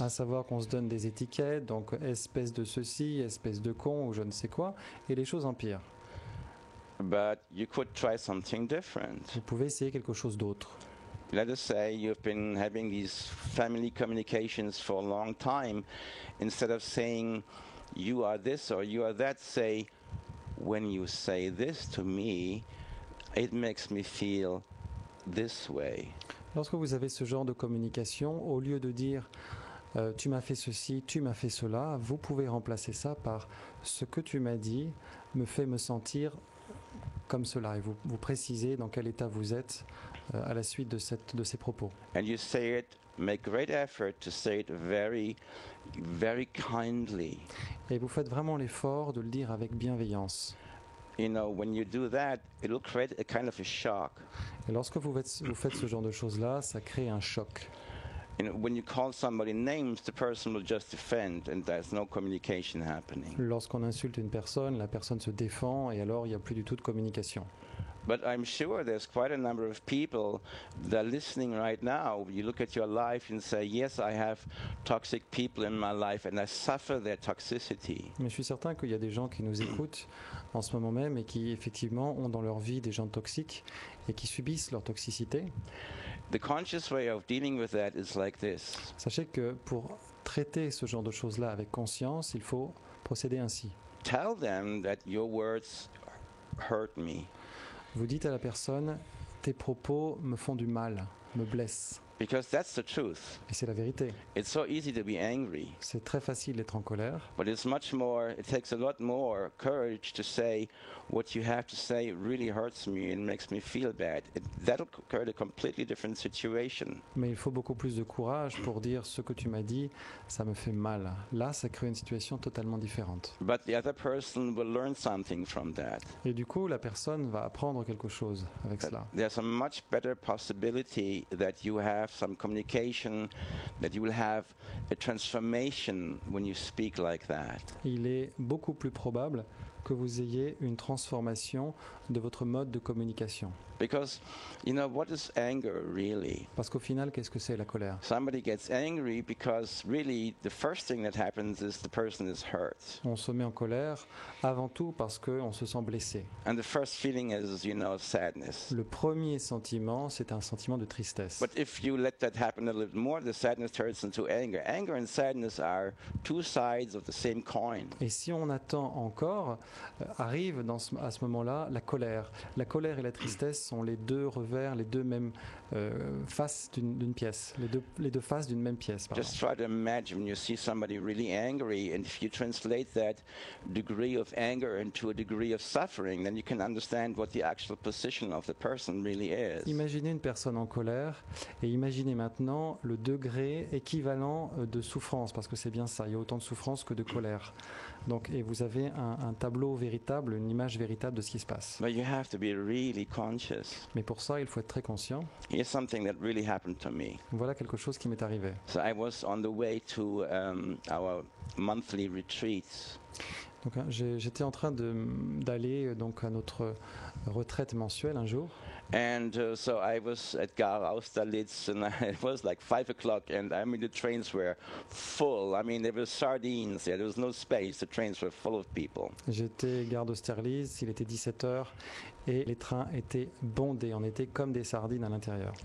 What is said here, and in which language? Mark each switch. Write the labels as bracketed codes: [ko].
[fr] À savoir qu'on se donne des étiquettes, donc espèce de ceci, espèce de con ou je ne sais quoi, et les choses empirent. [en] but you could try something different. [fr] Vous pouvez essayer quelque chose d'autre. [en] Let us say you've been having these family communications for a long time. Instead of saying, you are this or you are that, say, when you say this to me, it makes me feel this way. [fr] Lorsque vous avez ce genre de communication, au lieu de dire tu m'as fait ceci, tu m'as fait cela, vous pouvez remplacer ça par ce que tu m'as dit me fait me sentir comme cela. Et vous précisez dans quel état vous êtes à la suite de ces propos. [en] And you say it, make great effort to say it very, very kindly. [fr] Et vous faites vraiment l'effort de le dire avec bienveillance. [en] You know, when you do that, it will create a kind of a shock. [fr] Et lorsque vous faites ce genre de choses-là, ça crée un choc. [en] You know, when you call somebody names, the person will just defend, and there's no communication happening. [fr] Lorsqu'on insulte une personne, la personne se défend et alors il n'y a plus du tout de communication. [en] But I'm sure there's quite a number of people that are listening right now. You look at your life and say, yes, I have toxic people in my life and I suffer their toxicity. [fr] Mais je suis certain qu'il y a des gens qui nous écoutent en ce moment même et qui effectivement ont dans leur vie des gens toxiques et qui subissent leur toxicité. [en] The conscious way of dealing with that is like this. [fr] Sachez que pour traiter ce genre de choses-là avec conscience, il faut procéder ainsi. [en] Tell them that your words hurt me. [fr] Vous dites à la personne, tes propos me font du mal, me blessent. [en] Because that's the truth. [fr] Et c'est la vérité. [en] It's so easy to be angry, [fr] C'est très facile d'être en colère, [en] but it's much more, it takes a lot more courage to say what you have to say really hurts me and makes me feel bad. That'll create a completely different situation. [fr] mais il faut beaucoup plus de courage pour dire ce que tu m'as dit, ça me fait mal. Là, ça crée une situation totalement différente. [en] But the other person will learn something from that. [fr] Et du coup, la personne va apprendre quelque chose avec cela. [en] There's a much better possibility that you have some communication, that you will have a transformation when you speak like that. [fr] Il est beaucoup plus probable que vous ayez une transformation de votre mode de communication. [en] Because, you know, what is anger really? [fr] Parce qu'au final, qu'est-ce que c'est la colère ? [en] Somebody gets angry because really the first thing that happens is the person is hurt. [fr] On se met en colère avant tout parce qu'on se sent blessé. [en] And the first feeling is, you know, sadness. [fr] Le premier sentiment, c'est un sentiment de tristesse. [en] But if you let that happen a little more, the sadness turns into anger. Anger and sadness are two sides of the same coin. [fr] Et si on attend encore, arrive à ce moment-là la colère. La colère et la tristesse sont les deux revers, les deux mêmes faces d'une pièce, les deux faces d'une même pièce. Pardon. [en] Just try to imagine when you see somebody really angry, and if you translate that degree of anger into a degree of suffering, then you can understand what the actual position of the person really is. [fr] Imaginez une personne en colère et imaginez maintenant le degré équivalent de souffrance, parce que c'est bien ça, il y a autant de souffrance que de colère. Donc, et vous avez un tableau véritable, une image véritable de ce qui se passe. [en] But you have to be really conscious. [fr] Mais pour ça, il faut être très conscient. [en] Here's something that really happened to me. [fr] Voilà quelque chose qui m'est arrivé. [en] So I was on the way to our monthly retreats. Donc, j'étais en train d'aller donc à notre retraite mensuelle un jour. And so I was at Gare Austerlitz, and it was like 5 o'clock, and I mean the trains were full. I mean there were sardines there was no space. The trains were full of people. [fr] J'étais gare d'Austerlitz, il était 17h et les trains étaient bondés. On était comme des sardines à l'intérieur.